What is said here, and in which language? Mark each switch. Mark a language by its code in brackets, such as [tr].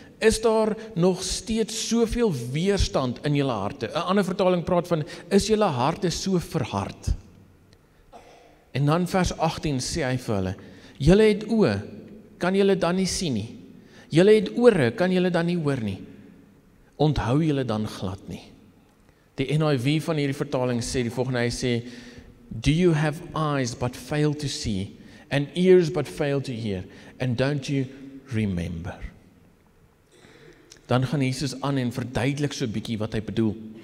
[af] Is daar nog steeds soveel weerstand in julle harte? 'n ander vertaling praat van, is julle harte so verhard? En dan vers 18 sê hy vir hulle, julle het oë, kan julle dan nie sien nie? Julle het ore, kan julle dan nie hoor nie? Onthou julle dan glad nie? Die NIV van hierdie vertaling sê die volgende, hy sê, [en] do you have eyes but fail to see, and ears but fail to hear, and don't you remember? [af] Dan gaan Jesus aan en verduidelik so 'n bietjie wat hy bedoel.